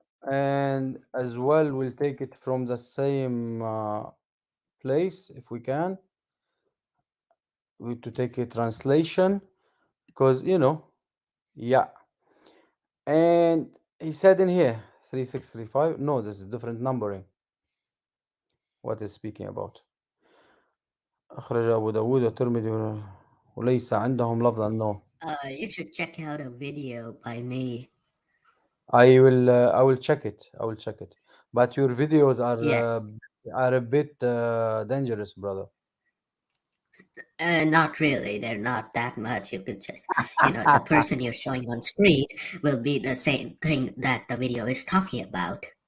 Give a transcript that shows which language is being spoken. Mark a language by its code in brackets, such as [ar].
[en] And as well, we'll take it from the same place if we can. To take a translation, because yeah. And he said in here 3635. No, this is different numbering. What is speaking about? [ar] أخرج أبو داود والترمذي وليس عندهم لفظا. [en] No. You should check out a video by me. I will check it. I will check it. But your videos Yes. are a bit dangerous, brother. Not really. They're not that much. You could just, the person you're showing on screen will be the same thing that the video is talking about.